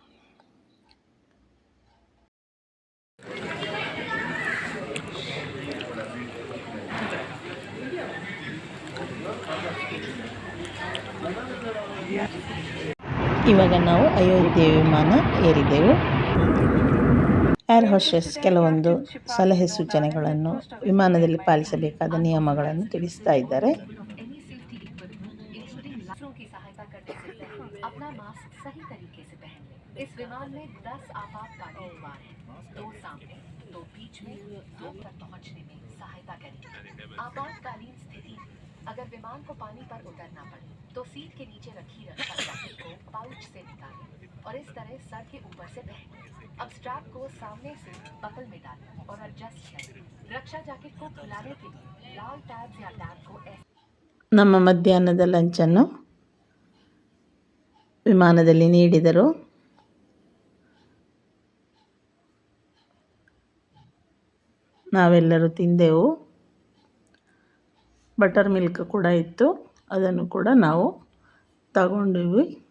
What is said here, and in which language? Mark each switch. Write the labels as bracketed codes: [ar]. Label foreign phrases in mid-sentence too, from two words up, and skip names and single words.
[kn] ಇವಾಗ ನಾವು ಅಯೋಧ್ಯೆ ವಿಮಾನ ಏರಿದೆವು. [en] air hostess [kn] ಕೆಲವೊಂದು ಸಲಹೆ ಸೂಚನೆಗಳನ್ನು, ವಿಮಾನದಲ್ಲಿ ಪಾಲಿಸಬೇಕಾದ ನಿಯಮಗಳನ್ನು ತಿಳಿಸ್ತಾ ಇದ್ದಾರೆ. [hi] अपना मास्क सही तरीके से पहन लें। इस विमान में 10 आपातकालीन द्वार हैं, 2 सामने, 2 बीच में, 2 पर पहुंचने में सहायता करेंगे। आपातकालीन स्थिति अगर विमान को पानी पर उतरना पड़े तो सीट के नीचे रखी रक्षा जैकेट को पाउच से निकालें और इस तरह सर के ऊपर से पहनें। अब स्ट्रैप को सामने से बकल में डालें और एडजस्ट करें। रक्षा जैकेट को खुलाने के लिए लाल टैब्स या टैब को [kn] ನಮ್ಮ ಮಧ್ಯಾಹ್ನದ ಲಂಚನ್ನು ವಿಮಾನದಲ್ಲಿ ನೀಡಿದರು. ನಾವೆಲ್ಲರೂ ತಿಂದೆವು. [en] butter milk [kn] ಕೂಡ ಇತ್ತು, ಅದನ್ನು ಕೂಡ ನಾವು ತಗೊಂಡಿವಿ.